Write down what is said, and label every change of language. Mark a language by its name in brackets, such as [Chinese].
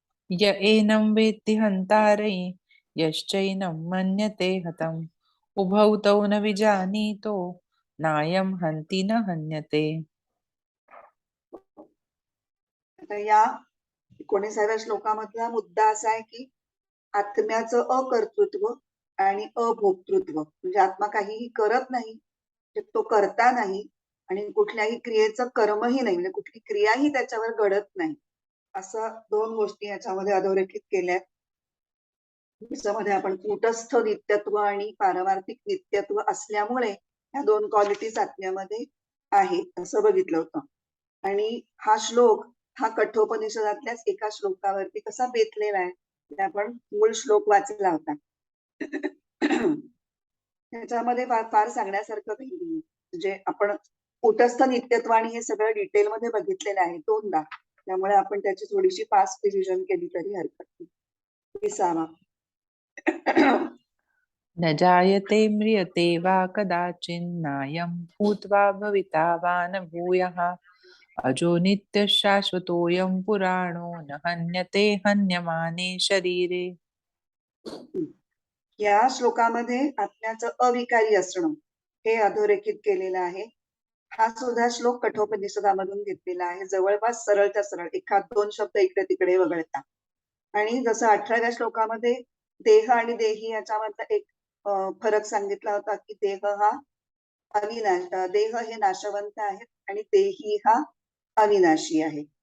[Sanskrit] य एनं वेत्ति हन्तारै यश्चैनं मन्यते हतम् उभौ तौ न विजानीतो नायं हन्ति न हन्यते. [Marathi] आता या 19व्या श्लोकामधला मुद्दा असा आहे की आत्म्याचं अकर्तृत्व आणि अभोक्तृत्व, म्हणजे आत्मा काहीही करत नाही, तो करता नाही आणि कुठल्याही क्रियेचं कर्मही नाही, म्हणजे कुठली क्रियाही त्याच्यावर घडत नाही, असं दोन गोष्टी याच्यामध्ये अधोरेखित केल्या. त्याच्यामध्ये आपण कूटस्थ नित्यत्व आणि पारमार्थिक नित्यत्व असल्यामुळे ह्या दोन क्वालिटीज आत्म्यामध्ये आहेत असं बघितलं होतं. आणि हा श्लोक हा कठोपनिषदातल्याच एका श्लोकावरती कसा बेतलेला आहे, ते आपण मूळ श्लोक वाचला होता. त्याच्यामध्ये फार सांगण्यासारखं काही नाही, म्हणजे आपण कूटस्थ नित्यत्व आणि हे सगळं डिटेलमध्ये बघितलेलं आहे दोनदा, त्यामुळे आपण त्याची थोडीशी फास्ट रिव्हिजन केली तरी हरकत नाही. 20वा [Sanskrit] न जायते म्रियते वा कदाचिन्नायं भूत्वा भविता वा न भूयः अजो नित्यः शाश्वतोऽयं पुराणो न हन्यते हन्यमाने शरीरे. [Marathi] या श्लोकामध्ये आत्म्याचं अविकारी असणं हे अधोरेखित केलेलं आहे. हा सुद्धा श्लोक कठोपनिषदामधून घेतलेला आहे, जवळपास सरळच्या सरळ, एखाद दोन शब्द इकडे तिकडे वगळता. आणि जसं 18व्या श्लोकामध्ये देह आणि देही याच्यामधला एक फरक सांगितला होता की देह हा देह हे नाशवंत आहेत आणि देही हा अविनाशी आहे.